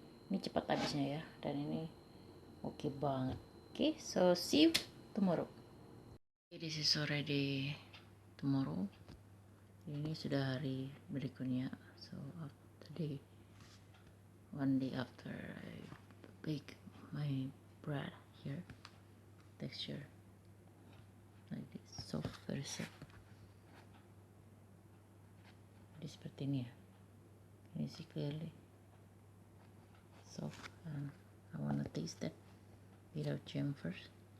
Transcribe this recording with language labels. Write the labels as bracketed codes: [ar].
[id] Ini cepat habisnya ya, dan ini oke banget. [en] Okay, so see you tomorrow. This is already tomorrow. [id] Ini sudah hari berikutnya. [en] So today, one day after I bake my bread here, texture like this, soft, very soft. [id] Jadi seperti ini ya. [en] Can you see clearly? Soft, and I wanna taste that without jam first.